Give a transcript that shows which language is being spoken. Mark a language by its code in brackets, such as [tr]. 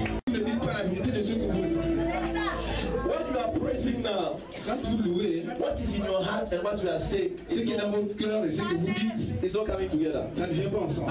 [fr] Ne dites pas la vérité de ce que vous dites. [en] What you are praising now, [fr] Quand vous louez, [en] what is in your heart and what you are saying, [fr] ce qui est dans votre cœur et ce que vous dites, [en] is not coming together. [fr] ça ne vient pas ensemble.